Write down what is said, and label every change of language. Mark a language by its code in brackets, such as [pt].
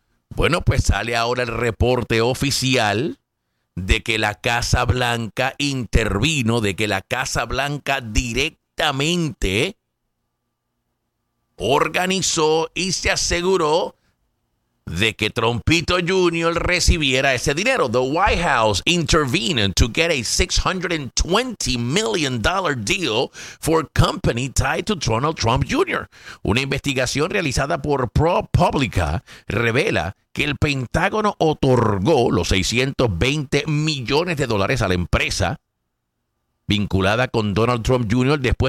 [es] Bueno, pues sale ahora el reporte oficial de que la Casa Blanca intervino, de que la Casa Blanca directamente organizó y se aseguró de que Trumpito Jr. recibiera ese dinero. [en] The White House intervened to get a $620 million deal for a company tied to Donald Trump Jr. [es] Una investigación realizada por ProPublica revela que el Pentágono otorgó los $620 millones a la empresa vinculada con Donald Trump Jr.